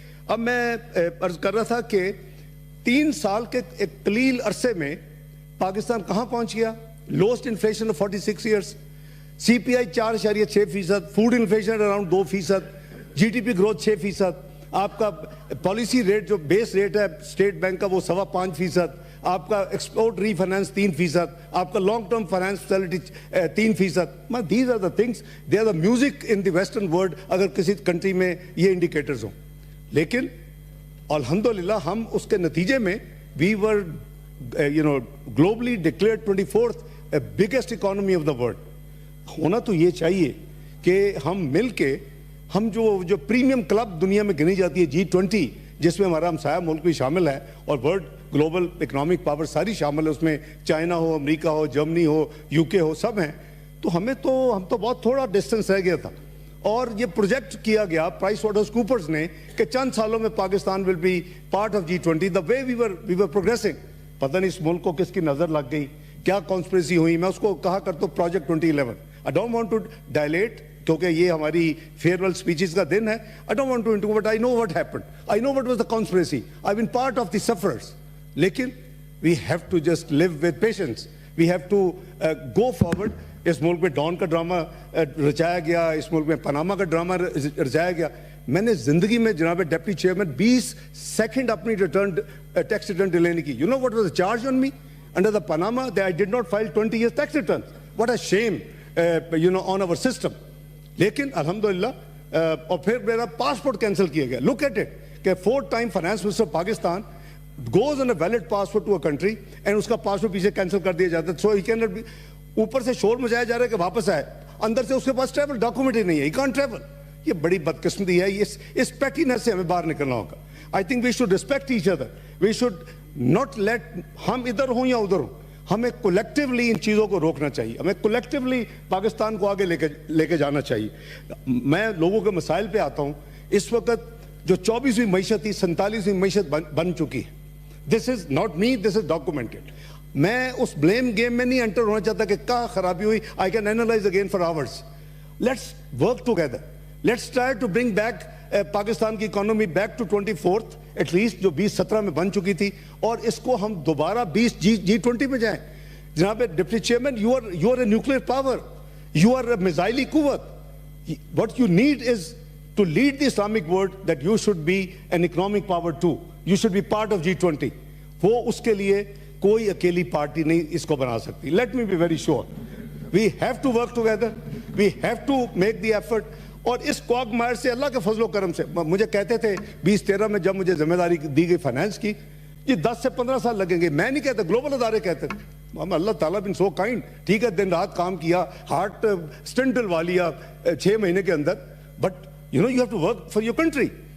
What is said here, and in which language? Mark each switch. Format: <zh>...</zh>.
<ur>اب میں عرض کر رہا تھا کہ 3 سال کے ایک قلیل عرصے میں پاکستان کہاں پہنچ گیا؟</ur> <en>lowest inflation of 46 years,</en> <ur>CPI 4.6%, food inflation around 2%, GDP growth 6%, آپ کا پالیسی ریٹ جو بیس ریٹ ہے اسٹیٹ بینک کا وہ 5.25%, آپ کا ایکسپورٹ ری فائنانس 3%, آپ کا long term finance facility 3%.</ur> <en>these are the things, they are the music in the western world</en> <ur>اگر کسی کنٹری میں یہ انڈیکیٹرز ہوں. لیکن الحمدللہ ہم اس کے نتیجے میں</ur> <en>We were globally declared 24th biggest economy of the world.</en> <ur>ہونا تو یہ چاہیے کہ ہم مل کے ہم جو پریمیم کلب دنیا میں گنی جاتی ہے G20, جس میں ہمارا ہمسایہ ملک بھی شامل ہے اور</ur> <en>world global economic power</en> <ur>ساری شامل ہے, اس میں چائنا ہو, امریکہ ہو, جرمنی ہو, UK ہو, سب ہیں. تو ہم تو بہت تھوڑا ڈسٹنس رہ گیا تھا, اور یہ پروجیکٹ کیا گیا پرائس واٹرز کوپرز نے کہ چند سالوں میں Pakistan</ur> <en>Will be part of G20. The way we were progressing,</en> <ur>پتہ نہیں اس ملک کو کس کی نظر لگ گئی, کیا کانسپریسی ہوئی. میں اس کو کہا کرتا ہوں project 2011.</ur> <en>I don't want to dilate</en> <ur>کیونکہ یہ ہماری فیئرویل اسپیچز کا دن ہے.</ur> <en>I don't want to into, but I know what happened. I know what was the conspiracy. I've been part of the sufferers. لیکن we have to just live with patience. We have to go forward.</en> <ur>اس ملک میں Dawn کا drama رچایا گیا, اس ملک میں Panama کا drama رچایا گیا. میں نے زندگی میں جناب ڈپٹی چیئرمین 20 سیکنڈ اپنی ٹیکس ریٹرن ڈیلے نہیں کی.</ur> <en>You know what was the charge on me under the Panama? That I did not file 20 years tax returns. What a shame, on our system.</en> <ur>لیکن الحمدللہ اور پھر میرا passport cancel کیا گیا.</ur> <en>look at it کہ 4th time finance minister Pakistan goes on a valid passport to a country and</en> <ur>اس کا passport پیچھے کینسل کر دیا جاتا ہے.</ur> <en>so he cannot be,</en> <ur>اوپر سے شور مچایا جا رہا ہے کہ واپس آئے, اندر سے اس کے پاس ٹریول ڈاکومنٹ ہی نہیں ہے,</ur> <en>He can't travel.</en> <ur>یہ بڑی بدقسمتی ہے, اس پیٹینس سے ہمیں باہر نکلنا ہوگا.</ur> <en>I think we should respect each other, we should not let,</en> <ur>ہم ادھر ہوں یا ادھر ہوں, ہمیں کولیکٹیولی ان چیزوں کو روکنا چاہیے, ہمیں کولیکٹیولی پاکستان کو آگے لے کے جانا چاہیے. میں لوگوں کے مسائل پہ آتا ہوں. اس وقت جو 24ویں معیشت تھی 47ویں معیشت بن چکی ہے.</ur> <en>This is not me, this is documented.</en> <ur>میں اس بلیم گیم میں نہیں انٹر ہونا چاہتا کہ کہاں خرابی ہوئی.</ur> <en>I can analyse again for hours. Let's work together, let's try to bring back Pakistan کی economy back to 24th at least</en> <ur>جو 2017 میں بن چکی تھی, اور اس کو ہم دوبارہ G20 میں جائیں.</ur> <en>جناب deputy chairman, you are a nuclear power, you are a میزائلی قوت. What you need is to lead the Islamic world that you should be an economic power too. You should be part of G20.</en> <ur>وہ اس کے لیے کوئی اکیلی party نہیں اس کو بنا سکتی.</ur> <en>Let me be very sure. We have to work together. We have to make the effort.</en> <ur>اور اس کوگ مائر سے اللہ کے فضل و کرم سے, مجھے کہتے تھے 2013 میں جب مجھے ذمہ داری دی گئی فائنانس کی, یہ 10 سے 15 سال لگیں گے. میں نہیں کہتا, گلوبل ادارے کہتے تھے. اللہ تعالیٰ</ur> <en>be so kind,</en> <ur>ٹھیک ہے دن رات کام کیا, ہارٹ اسٹنٹ ڈلوا لیا 6 مہینے کے اندر,</ur> <en>But you have to work for your country.</en>